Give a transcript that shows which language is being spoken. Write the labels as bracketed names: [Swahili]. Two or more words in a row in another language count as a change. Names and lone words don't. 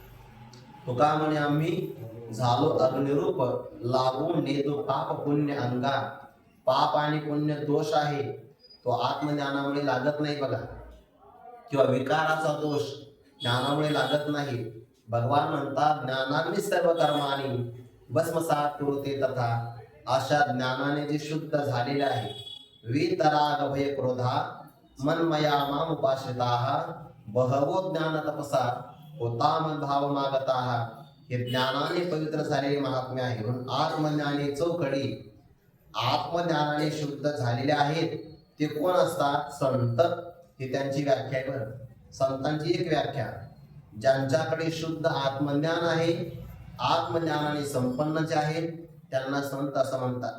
[Marathi] तुका म्हणे आम्ही झालो अग्निरूप लागून नेतो पाप पुण्य अंगा. पाप आणि पुण्य दोष आहे तो आत्मज्ञानामुळे लागत नाही बघा. किंवा विकाराचा दोष ज्ञानामुळे लागत नाही. भगवान म्हणतात ज्ञानाने सर्व कर्मानी [Sanskrit] भस्मसात कुरुते तथा. [Marathi] अशा ज्ञानाने जे शुद्ध झालेले आहे. [Sanskrit] वीतराग भय क्रोधा मनमया माम उपाश्रिताः बहवो ज्ञान तपसा होताम भाव मागताः. [Marathi] हे ज्ञानाने पवित्र झालेले महात्म्य आहे. म्हणून आत्मज्ञानी चौकडी. आत्मज्ञानाने शुद्ध झालेले आहेत ते कोण असतात? संत. ही त्यांची व्याख्या आहे बरं. संतांची एक व्याख्या, ज्यांच्याकडे शुद्ध आत्मज्ञान आहे, आत्मज्ञानाने संपन्न जे आहेत त्यांना संत असं म्हणतात.